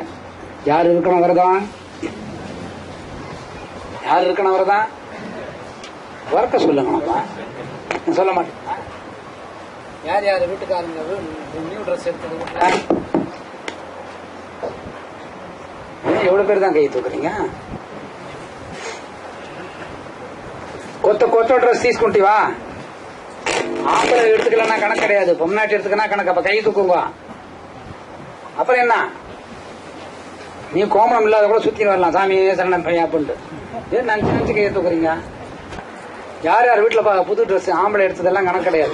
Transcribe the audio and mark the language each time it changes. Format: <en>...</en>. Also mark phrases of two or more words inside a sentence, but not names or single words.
<ta>யார் இருக்கணும் விரதம்? யார் இருக்கணும் விரதம்? வரக்க சொல்லுங்க. சொல்ல மாட்டேன். யார் யார் வீட்டுக்காரங்க</ta> <en>new dress</en> <ta>எடுத்தது எவ்வளவு பேர் தான் கை தூக்குறீங்க?</ta> <te>కొత్త డ్రెస్ తీసుకుంటా</te> <ta>ஆம்பளை எடுத்துக்கலன்னா கணக்கு கிடையாது. பொம்நாட்டி எடுத்துக்கனா கணக்கு. அப்ப கை தூக்குங்க. அப்புறம் என்ன? நீ கோமணம் இல்லாத கூட சுத்தி வரலாம். சாமி சரணம் பையன் அப்படின்ட்டு நினைச்சு கையை தூக்குறீங்க. யார் யார் வீட்டுல</ta> <en>new dress</en> <ta>ஆம்பளை எடுத்ததெல்லாம் கணக்கு கிடையாது.</ta>